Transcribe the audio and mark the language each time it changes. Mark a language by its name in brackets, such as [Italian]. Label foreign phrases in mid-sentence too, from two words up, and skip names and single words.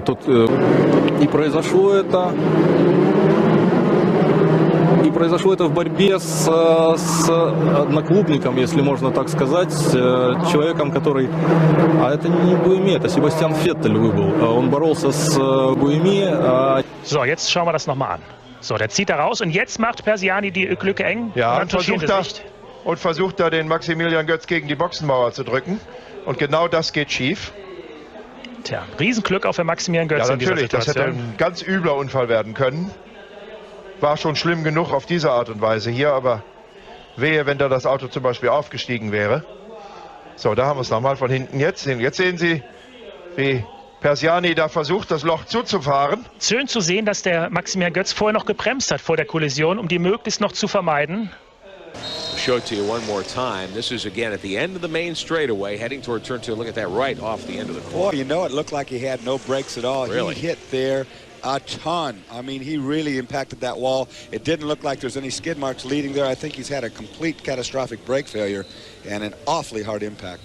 [Russian] И произошло это в борьбе с одноклубником, если можно так сказать, человеком, который... А это не Буеми, это Себастьян Феттель выбыл. Он боролся с Буеми. [German] So, jetzt schauen wir das nochmal an. So, der zieht da raus und jetzt macht Persiani die Lücke eng. Ja, und versucht da den Maximilian Götz gegen die Boxenmauer zu drücken. Und genau das geht schief. Tja, Riesenglück auch für Maximilian Götz. Ja, in dieser natürlich, das hätte Situation. ein ganz übler Unfall werden können. War schon schlimm genug auf diese Art und Weise hier, aber wehe, wenn da das Auto zum Beispiel aufgestiegen wäre. So, da haben wir es nochmal von hinten jetzt. Jetzt sehen Sie, wie Persiani da versucht, das Loch zuzufahren. Schön zu sehen, dass der Maximilian Götz vorher noch gebremst hat vor der Kollision, um die möglichst noch zu vermeiden. [English] Show it to you one more time. This is again at the end of the main straightaway, heading toward turn 2. Look at that right off the end of the corner. Boy, you know, it looked like he had no brakes at all. Really? He hit there a ton. I mean, he really impacted that wall. It didn't look like there's any skid marks leading there. I think he's had a complete catastrophic brake failure and an awfully hard impact.